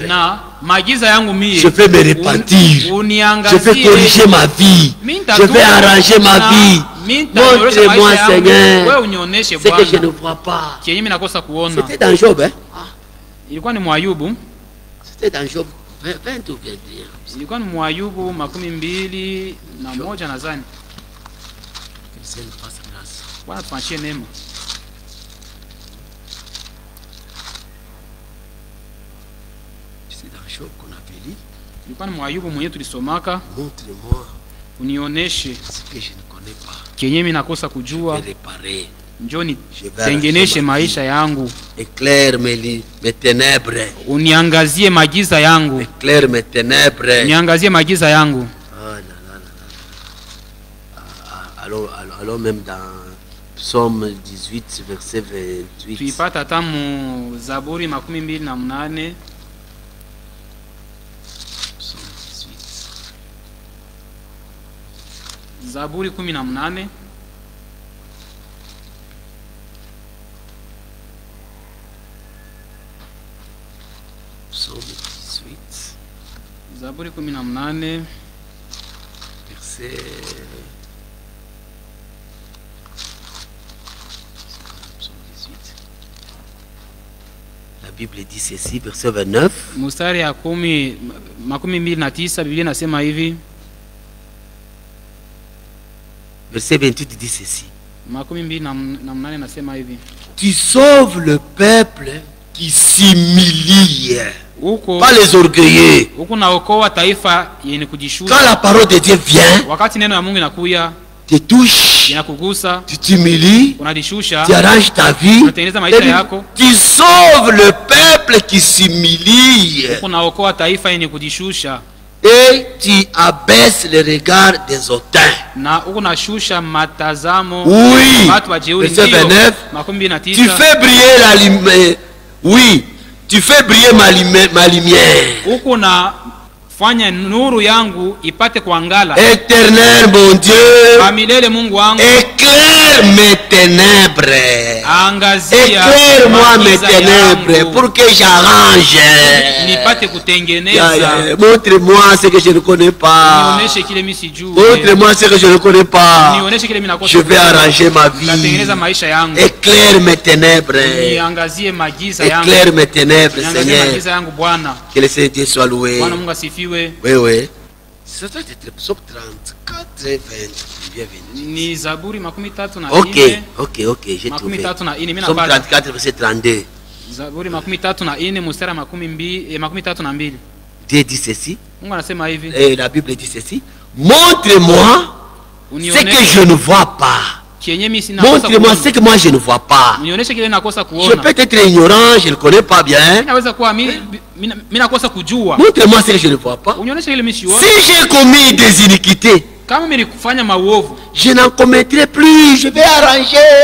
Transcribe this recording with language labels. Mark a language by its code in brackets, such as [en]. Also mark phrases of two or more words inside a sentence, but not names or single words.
[fr] Je vais me repentir. Je vais corriger ma vie. Je vais arranger ma vie. Montre-moi, Seigneur, ce que je ne vois pas. C'était dans Job, hein? C'était dans Job 20 ou 21. [sw] Ilikuwa ni Mwayubu 21 nadhani. Bwana tufanyie neema. [fr] C'est dans Job qu'on avait lu. [sw] Ilikuwa ni Mwayubu mwenyewe tulisomaka. [fr] Montre-moi. [sw] Unioneshe [fr] ce que je ne connais pas. [sw] Kenye mimi nakosa kujua. [fr] Réparer. [sw] Njoni tengeneshe maisha yangu. [fr] Éclaire mes ténèbres. [sw] Uniangazie magiza yangu. [fr] Éclaire mes ténèbres. [sw] Uniangazie magiza yangu. [fr] Alors même dans Psaume 18 verset 28. [sw] Tuipata tamu Zaburi 28. Zaburi 18. [fr] Psaume 18. [sw] Zaburi 18. [fr] Verset. La Bible dit ceci, verset 29. [sw] Mstari ya 29 Biblia inasema hivi. [fr] Verset 28 dit ceci. [sw] 28 inasema hivi. [fr] Tu sauves le peuple qui s'humilie. Pas les orgueilleux. Quand la parole de Dieu vient, te touche, tu t'humilies, tu arranges ta vie, tu sauves le peuple qui s'humilie. Et tu abaisses le regard des hautains. Oui, verset 29. Tu fais briller la lumière. Oui, tu fais briller ma lumière. [sw] Fanya nuru yangu ipate kuangala. [fr] Éternel mon Dieu, [sw] Amilele Mungu wangu, [fr] éclaire mes ténèbres. [sw] Angazia, [fr] éclaire-moi mes ténèbres pour que j'arrange. [sw] Nipate kutengeneza. [fr] Montre-moi ce que je ne connais pas. [sw] Nionyeshe kile mimi sijui. [fr] Montre-moi ce que je ne connais pas. [sw] Nionyeshe kile mimi nakosa. [fr] Je vais arranger ma vie. [sw] Natengeneza maisha yangu. [fr] Éclaire mes ténèbres. [sw] Niangazie magiza yangu. [fr] Éclaire mes ténèbres, Seigneur. [sw] Magiza yangu Bwana. [fr] Que le Seigneur soit loué. [sw] Bwana Mungu asifiwe. [fr] Oui, oui. C'est ça, c'est Psaume 34 et 20. Bienvenue. [sw] Ni Zaburi 33. [fr] Ok, j'ai trouvé. Psaume 34, verset 32. [sw] Zaburi 33 mstari 32. [fr] Dieu dit ceci. [sw] Mungu anasema hivi. [fr] Et la Bible dit ceci. Montre-moi ce que je ne vois pas. Montre-moi ce que moi je ne vois pas. Je peux être ignorant, je ne connais pas bien. Montre-moi ce que je ne vois pas. Si j'ai commis des iniquités, je n'en commettrai plus, je vais arranger.